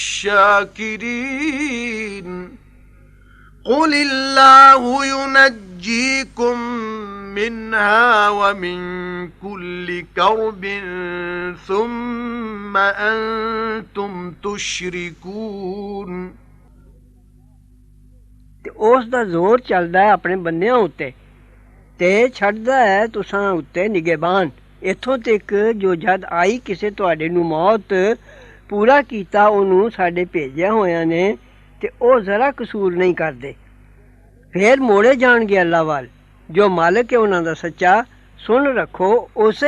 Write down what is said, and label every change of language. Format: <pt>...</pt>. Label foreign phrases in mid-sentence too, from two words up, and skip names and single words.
<ar>الشاكرين قل الله ينجيكم منها ومن كل كرب ثم أنتم تشركون</ar> <pa>ਤੇ ਉਸ ਦਾ ਜ਼ੋਰ ਚੱਲਦਾ ਹੈ ਆਪਣੇ ਬੰਦਿਆਂ ਉੱਤੇ ਤੇ ਛੱਡਦਾ ਹੈ ਤੁਸਾਂ ਉੱਤੇ ਨਿਗਹਿਬਾਨ ਇੱਥੋਂ ਤੱਕ ਜੋ ਜਦ ਆਈ ਕਿਸੇ ਤੁਹਾਡੇ ਨੂੰ ਮੌਤ ਪੂਰਾ ਕੀਤਾ ਉਹਨੂੰ ਸਾਡੇ ਭੇਜਿਆ ਹੋਇਆਂ ਨੇ ਤੇ ਉਹ ਜ਼ਰਾ ਕਸੂਰ ਨਹੀਂ ਕਰਦੇ ਫੇਰ ਮੋੜੇ ਜਾਣਗੇ ਅੱਲਾ ਵੱਲ ਜੋ ਮਾਲਕ ਹੈ ਉਹਨਾਂ ਦਾ ਸੱਚਾ ਸੁਣ ਰੱਖੋ ਉਸੇ</pa>